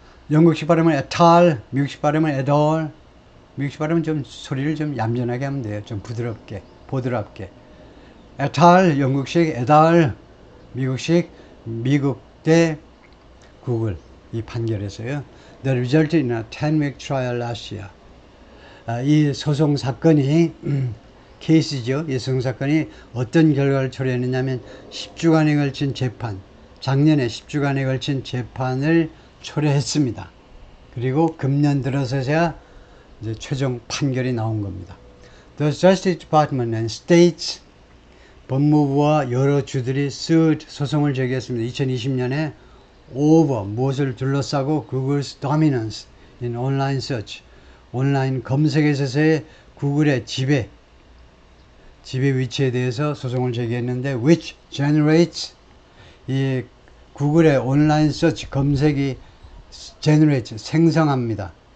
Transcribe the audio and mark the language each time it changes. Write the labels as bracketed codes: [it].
[ko] 영국식 발음은 et al. 미국식 발음은 et al. 미국식 발음은 좀 소리를 좀 얌전하게 하면 돼요. 좀 부드럽게 보드랍게 et al. 영국식 et al. 미국식 미국 대 구글 이 판결에서요. [en] The result in a 10-week trial last year. [ko] 이 소송 사건이 케이스죠. 이 소송 사건이 어떤 결과를 초래했느냐면 10주간에 걸친 재판, 작년에 10주간에 걸친 재판을 초래했습니다. 그리고 금년 들어서야 이제 최종 판결이 나온 겁니다. [en] The Justice Department and States [ko] 법무부와 여러 주들이 [en] sued [ko] 소송을 제기했습니다. 2020년에 over 무엇을 둘러싸고 [en] Google's dominance in online search [ko] 온라인 검색에 있어서의 구글의 지배 위치에 대해서 소송을 제기했는데 [en] which generates [ko] 이 구글의 온라인 서치 검색이 generates 생성합니다.